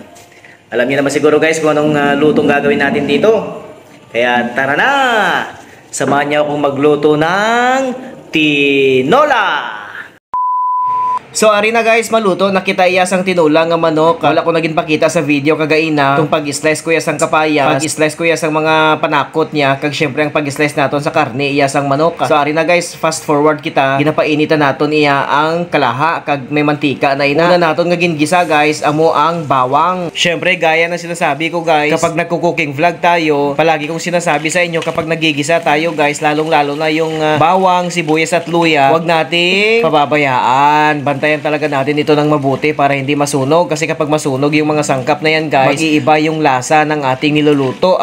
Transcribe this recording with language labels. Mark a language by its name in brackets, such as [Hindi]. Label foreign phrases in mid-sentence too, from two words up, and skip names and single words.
[Filipino] Alam niyo naman siguro guys kung anong lutong gagawin natin dito. Kaya tara na! Samahan niyo akong magluto ng tinola! [Hiligaynon] So, ari na guys, maluto. Nakita iyasang tinula nga manok. Wala ko naging pakita sa video kagaina. Itong pag-slice ko iyasang kapayas. Pag-slice ko iyasang mga panakot niya. Kag syempre ang pag-slice naton sa karne iyasang manok. So, ari na guys, [English] fast forward [Hiligaynon] kita. Ginapainitan naton iya ang kalaha. Kag may mantika na ina. Una naton nga gingisa guys, amo ang bawang. [Filipino] Syempre, gaya na sinasabi ko guys, kapag nagko-cooking vlog tayo, palagi kong sinasabi sa inyo kapag nagigisa tayo guys, lalong-lalo na yung bawang, sibuyas at luya, huwag nating pababayaan. Bantayan talaga natin ito ng mabuti para hindi masunog. Kasi kapag masunog yung mga sangkap na yan guys, mag-iiba yung lasa ng ating niluluto.